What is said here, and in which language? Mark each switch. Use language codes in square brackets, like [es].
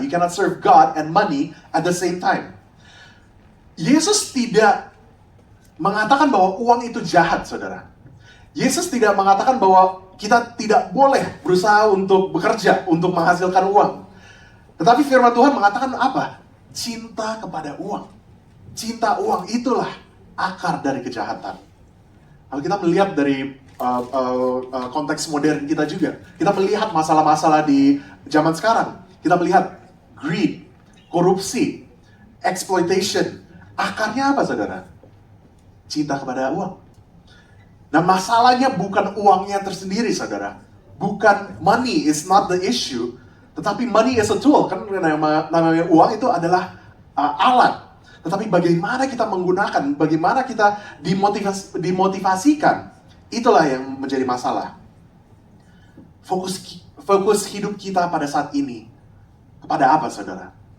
[en] You cannot serve God and money at the same time. [id] Yesus tidak mengatakan bahwa uang itu jahat, saudara. Yesus tidak mengatakan bahwa kita tidak boleh berusaha untuk bekerja, untuk menghasilkan uang. Tetapi firman Tuhan mengatakan apa? Cinta kepada uang. Cinta uang itulah akar dari kejahatan. Kalau kita melihat dari konteks modern kita juga, kita melihat masalah-masalah di zaman sekarang. Kita melihat greed, korupsi, exploitation. Akarnya apa, saudara? Cinta kepada uang. Nah, masalahnya bukan uangnya tersendiri, saudara. [en] Bukan, money is not the issue, tetapi money is a tool. [id] Kan namanya uang itu adalah alat. Tetapi bagaimana kita menggunakan, bagaimana kita dimotivasikan, itulah yang menjadi masalah. Fokus hidup kita pada saat ini kepada apa, saudara?